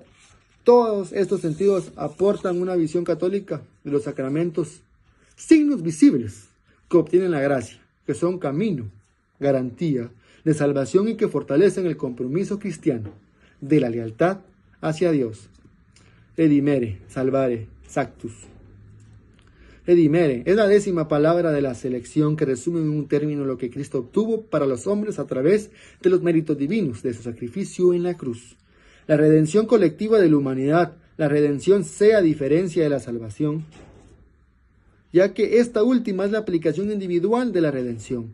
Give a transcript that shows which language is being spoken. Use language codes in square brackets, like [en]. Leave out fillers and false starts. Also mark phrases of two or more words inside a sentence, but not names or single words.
[es] Todos estos sentidos aportan una visión católica de los sacramentos, signos visibles que obtienen la gracia, que son camino, garantía de salvación y que fortalecen el compromiso cristiano de la lealtad hacia Dios. [la] Redimere, salvare, sanctus. [es] Redimere es la 10ª palabra de la selección que resume en un término lo que Cristo obtuvo para los hombres a través de los méritos divinos de su sacrificio en la cruz. La redención colectiva de la humanidad, la redención sea diferencia de la salvación, ya que esta última es la aplicación individual de la redención.